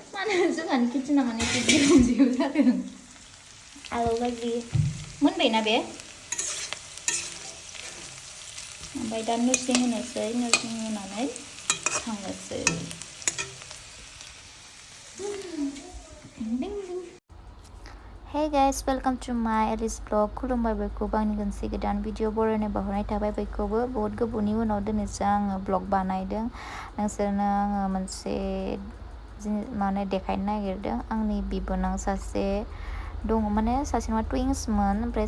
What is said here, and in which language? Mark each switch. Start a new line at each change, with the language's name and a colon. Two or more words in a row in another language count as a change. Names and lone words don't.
Bodo: होनो जोंहानि किटचेना माने एसे जिउ जिउ जादों आलु भाजि मोनबायना बे ओमफ्राय दा नोरसिं होनोसै नोरसिं होनानै खांनोसै
English: Hey guys, welcome to my Alice vlog.
Bodo: खुलुमबाय बयखौबो आंनि मोनसे गोदान भिडिअ बरायनाय बावहरनाय थाबाय बयखौबो बहुत गोबावनि उनाव दिनैसो आङो ब्लग बानायदों नोंसोरनो आङो मोनसे माने देखायनो नागिरदों आंनि बिबोनां सासे दङ माने सासे नङा टुइन्समोन ओमफ्राय